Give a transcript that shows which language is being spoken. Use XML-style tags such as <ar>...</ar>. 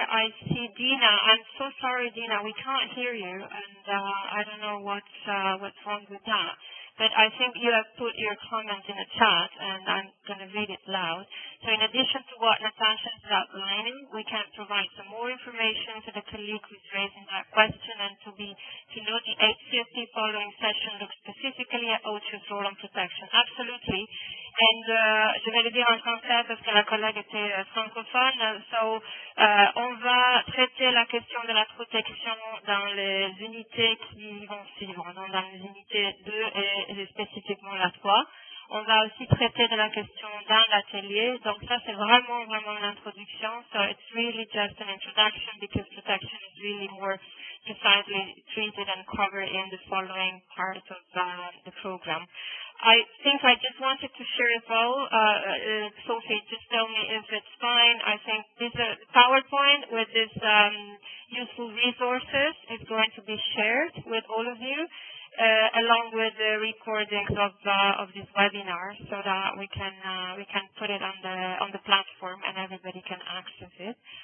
<en>I see Dina. I'm so sorry, Dina. We can't hear you, and I don't know what's wrong with that. But I think you have put your comment in the chat, and I'm going to read it loud. So in addition to what Natasha is outlining, we can provide some more information to the colleague who's raising that question and to know the HCSC following session look specifically at OCHA's role on protection. Absolutely.</en> <fr>And je vais le dire en français parce que la collègue était francophone. On va traiter la question de la protection dans les unités qui vont suivre, donc dans les unités 2 et spécifiquement la 3. On va aussi traiter de la question dans l'atelier. Donc ça, c'est vraiment l'introduction.</fr> <en>So it's really just an introduction because protection is really more precisely treated and covered in the following part of the program. I think I just wanted to share as well, Sophie, just tell me if it's fine. I think this PowerPoint with these useful resources is going to be shared with all of you, along with the recordings of this webinar, so that we can put it on the platform and everybody can access it.</en>